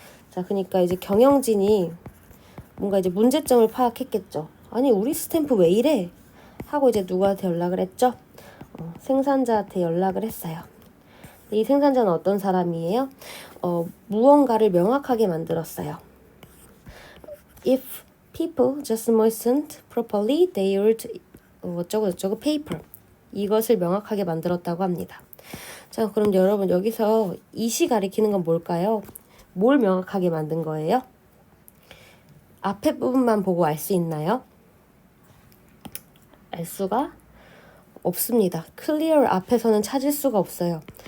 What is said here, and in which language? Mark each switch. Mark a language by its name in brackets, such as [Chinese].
[Korean] 자, 그러니까 이제 경영진이 뭔가 이제 문제점을 파악했겠죠. 아니, 우리 스탬프 왜 이래? 하고 이제 누구한테 연락을 했죠? 생산자한테 연락을 했어요. 이 생산자는 어떤 사람이에요? 무언가를 명확하게 만들었어요. [English] If people just moistened properly, they would [Korean] 어쩌고 [English] paper. [Korean] 이것을 명확하게 만들었다고 합니다. 자, 그럼 여러분 여기서 이시 가리키는 건 뭘까요? 뭘 명확하게 만든 거예요? 앞에 부분만 보고 알 수 있나요? 알 수가 없습니다. clear 앞에서는 찾을 수가 없어요.